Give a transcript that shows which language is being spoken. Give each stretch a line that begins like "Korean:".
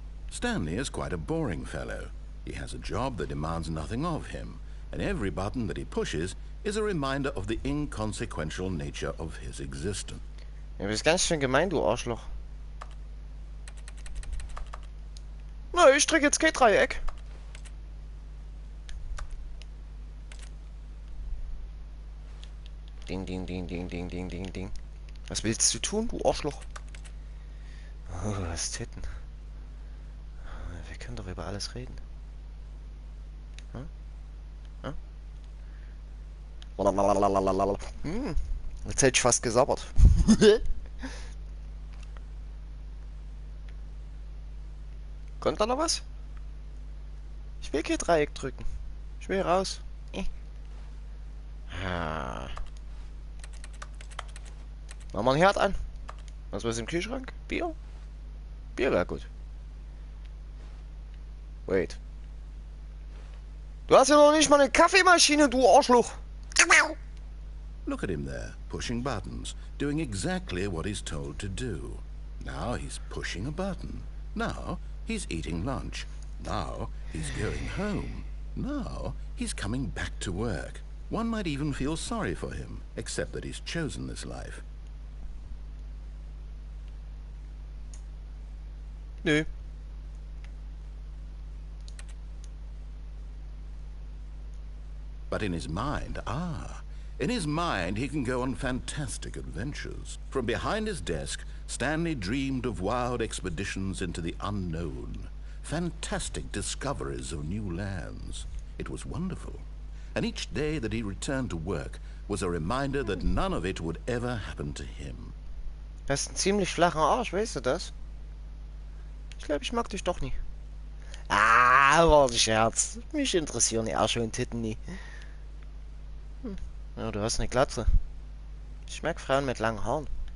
English: Stanley is quite a boring fellow. He has a job that demands nothing of him, and every button that he pushes is a reminder of the inconsequential nature of his existence.
German: Ja, du bist ganz schön gemein, du Arschloch. Na, ich drück jetzt kein Dreieck. Ding, ding, ding, ding, ding, ding, ding, ding. Was willst du tun, du Arschloch? Oh, was Titten. Wir können doch über alles reden. Hm? Hm? Hm. Jetzt hätte ich fast gesabbert. Kommt da noch was? Ich will kein Dreieck drücken. Ich will raus. Ah. Machen wir einen Herd an. Was ist im Kühlschrank? Bier? Bier wäre gut.
English: Wait.
German: Du hast ja noch nicht mal eine Kaffeemaschine, du Arschloch.
English: Look at him there, pushing buttons, doing exactly what he's told to do. Now he's pushing a button. Now he's eating lunch. Now he's going home. Now he's coming back to work. One might even feel sorry for him, except that he's chosen this life.
German: Nö.
English: But in his mind, in his mind he can go on fantastic adventures. From behind his desk, Stanley dreamed of wild expeditions into the unknown, fantastic discoveries of new lands. It was wonderful. And each day that he returned to work was a reminder that none of it would ever happen to him.
German: Du hast einen ziemlich flachen Arsch, weißt du das? Ich glaube, ich mag dich doch nie. Ah, war ein Scherz. Mich interessieren Ärsche und Titten nie. Ja, du hast eine Glatze. Ich mag Frauen mit langen Haaren.